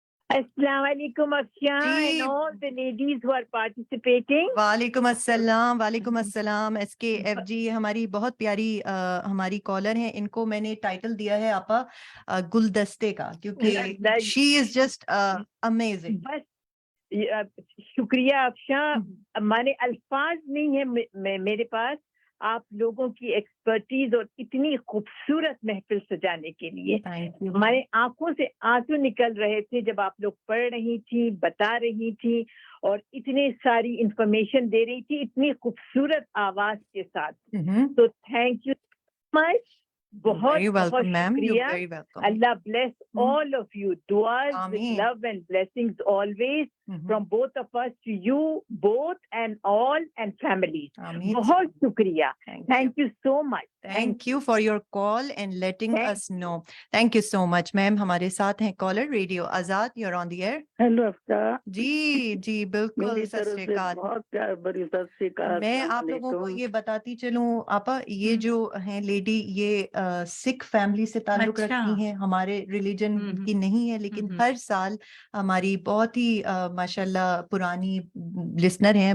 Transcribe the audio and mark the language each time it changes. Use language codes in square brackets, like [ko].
[en] Assalamu alaikum Afshan and all the ladies who are participating. [ur] وعلیکم السلام، وعلیکم السلام. ایس کے ایف جی ہماری بہت پیاری ہماری کالر ہیں. ان کو میں نے ٹائٹل دیا ہے آپا گلدستے کا، کیونکہ [en] She is just amazing. [ur] بس شکریہ افشاں، ہمارے الفاظ نہیں ہیں میرے پاس آپ لوگوں کی ایکسپرٹیز اور اتنی خوبصورت محفل سجانے کے لیے. ہمارے آنکھوں سے آنسو نکل رہے تھے جب آپ لوگ پڑھ رہی تھی، بتا رہی تھی اور اتنی ساری انفارمیشن دے رہی تھی اتنی خوبصورت آواز کے ساتھ. تو [en] Thank you much. [ur] بہت بہت شکریہ. [en] Allah bless all of you. Duas with love and blessings always from both of us to you both and all and families. [ur] بہت شکریہ. [en] Thank you so much. Thank you for your call and letting us know. Thank you so much. [ur] میم ہمارے ساتھ ہیں collar radio Azad, [en] you're on the air. [ur] Hello افطار. جی جی بالکل. ست شری اکال. بہت پیار بڑی ست شری اکال. میں آپ لوگوں کو یہ بتاتی چلوں آپا، یہ جو ہیں لیڈی یہ سکھ فیملی سے تعلق رکھتی ہیں، ہمارے ریلیجن کی نہیں ہے، لیکن ہر سال ہماری بہت ہی ماشاء اللہ پرانی لسنر ہیں.